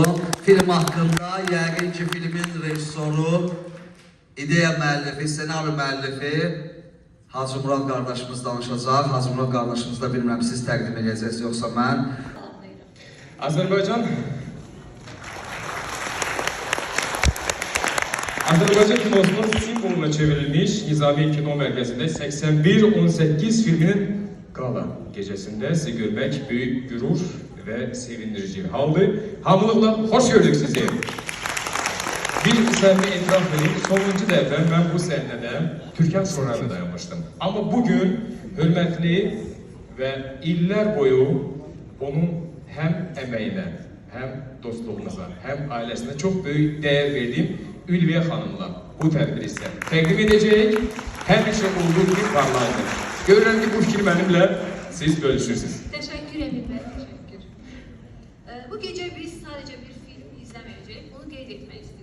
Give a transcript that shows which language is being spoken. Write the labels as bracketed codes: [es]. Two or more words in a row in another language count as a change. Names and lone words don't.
[az] Film haqqında yəqin ki, filmin rejissoru, ideya müəllifi, senaryo müəllifi Hacı Murad qardaşımız danışacaq. Hacı Murad qardaşımız da bilmirəm, siz təqdim edəcəksiniz, yoxsa mən. [tr] Azərbaycan kinosunun simvoluna çevrilmiş Nizami Kino Merkezi'nde 81-18 filminin gala gecesinde sizi görmek büyük gurur ve sevindirici bir haldı. [az] Hamılıkla hoş gördük sizi. Bir səhvi etiraf edeyim, sonuncu dəfə mən bu səhnədə Türkan Sorayla dayanmışdım. Amma bugün hörmətli və illər boyu onun həm əməyinə, həm dostluğunuza, həm ailəsinə çox böyük dəyər verdiyim Ülviyə xanımla bu tədbiri sizə təqdim edəcək. Həmişə [tr] olduğu gibi parlaydı. [az] Görürəm ki, bu fikri mənimlə siz bölüşürsünüz. [tr] Teşekkür Emin Bey, teşekkür. Bu gece biz sadece bir film izlemeyecek, bunu [az] qeyd etmək [tr] istedim.